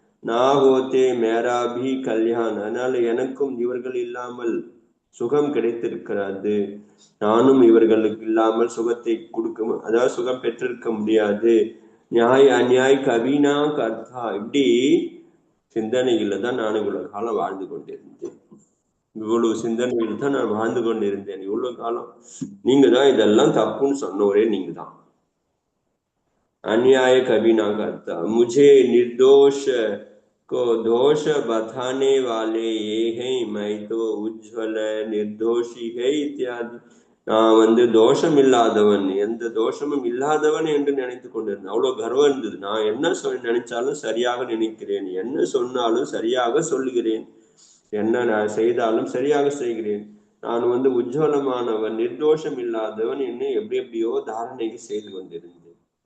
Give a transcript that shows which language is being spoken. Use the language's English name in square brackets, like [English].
[Hindi] நாகோத்தே மேராபி கல்யாண், [Tamil] அதனால எனக்கும் இவர்கள் இல்லாமல் சுகம் கிடைத்திருக்கிறது, நானும் இவர்களுக்கு இல்லாமல் சுகத்தை கொடுக்க, அதாவது சுகம் பெற்றிருக்க முடியாது. [Hindi] நியாய் அந்நியாய் கவினா கர்த்தா, [Tamil] இப்படி சிந்தனையில தான் நான் இவ்வளவு காலம் வாழ்ந்து கொண்டிருந்தேன். இவ்வளவு சிந்தனையில் தான் நான் வாழ்ந்து கொண்டிருந்தேன் இவ்வளவு காலம். நீங்க தான் இதெல்லாம் தப்புன்னு சொன்னவரே நீங்க தான். [Hindi] अन्याय कभी ना करता, मुझे निर्दोष को दोष बताने वाले ये हैं, मैं तो उज्ज्वल निर्दोषी है इत्यादि. [Tamil] நான் தோஷம் இல்லாதவன், எந்த தோஷமும் இல்லாதவன் என்று நினைத்து கொண்டிருந்தேன். அவ்வளவு கர்வம் இருந்தது. நான் என்ன நினைச்சாலும் சரியாக நினைக்கிறேன், என்ன சொன்னாலும் சரியாக சொல்லுகிறேன், என்ன நான் செய்தாலும் சரியாக செய்கிறேன், நான் உஜ்வலமானவன், நிர்தோஷம் இல்லாதவன் என்று எப்படி எப்படியோ தாரணைக்கு செய்து கொண்டிருந்தேன்.